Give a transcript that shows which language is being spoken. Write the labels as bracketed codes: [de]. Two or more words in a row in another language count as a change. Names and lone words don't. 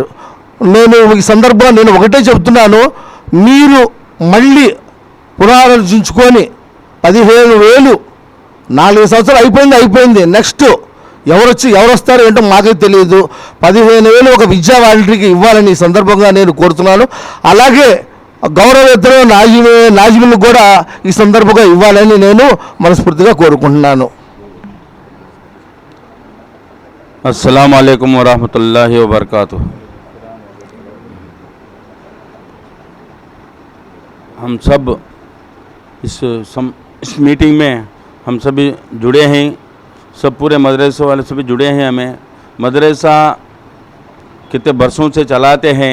[te] నేను ఈ సందర్భంగా నేను ఒకటే చెప్తున్నాను, మీరు మళ్ళీ పునరాలోచించుకొని 15,000 4 సంవత్సరాలు అయిపోయింది. నెక్స్ట్ ఎవరు వస్తారో ఏంటో మాకే తెలియదు. 15,000 ఒక విద్యా వాలంటీర్కి ఇవ్వాలని ఈ సందర్భంగా నేను కోరుతున్నాను. అలాగే గౌరవవేతనం నాజిములు కూడా ఈ సందర్భంగా ఇవ్వాలని నేను మనస్ఫూర్తిగా కోరుకుంటున్నాను. [ar] السلام عليكم ورحمة الله وبركاته. [hi] हम सब इस मीटिंग में हम सभी जुड़े हैं, सब पूरे मदरसे वाले सभी जुड़े हैं। हमें मदरसा कितने बरसों से चलाते हैं।